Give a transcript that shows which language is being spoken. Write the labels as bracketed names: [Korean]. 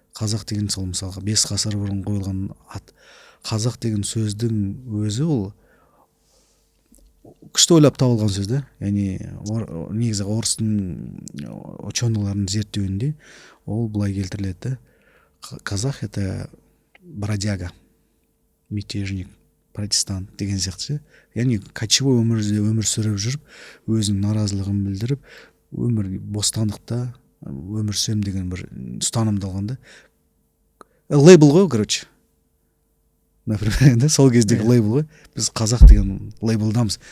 [Kazakh] Қазақ деген сол мысалға 5 ғасыр бұрын қойылған ат. Қазақ деген сөздің өзі ол күшті ойлап табылған сөз да. Яғни негізі орыстың ученыйларының зерттеуінде ол былай келтіріледі. [Russian] Казах это бродяга, мятежник, протестант [Kazakh] деген сияқты. Яғни кочевой өмір сүріп жүріп, өзінің наразылығын білдіріп, өмір бостандықта өмір сүрем деген бір ұстанымды алғанда. Лейбл ғой, короче. Например, сол кездегі лейбл ғой. Біз қазақ деген лейблдамыз.